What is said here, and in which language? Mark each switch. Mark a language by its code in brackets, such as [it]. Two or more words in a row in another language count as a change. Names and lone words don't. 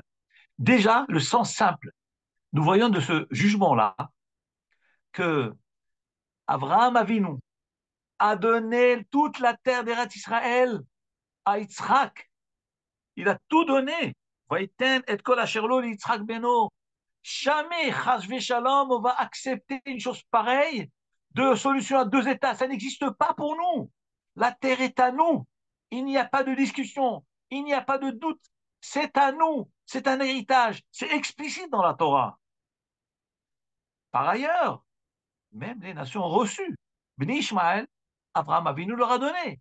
[fr] Déjà, le sens simple. Nous voyons de ce jugement-là que Abraham Avinu a donné toute la terre d'Eretz Israël à Yitzhak. Il a tout donné. [he] ויתן את כל אשר לו יצחק בנו. [fr] Jamais, [he] חס ושלום, [fr] on va accepter une chose pareille de solution à deux États. Ça n'existe pas pour nous. La terre est à nous. Il n'y a pas de discussion. Il n'y a pas de doute. C'est à nous. C'est un héritage. C'est explicite dans la Torah. Par ailleurs, même les nations reçues, Bnei Ishmaël, Abraham Avinu leur a donné.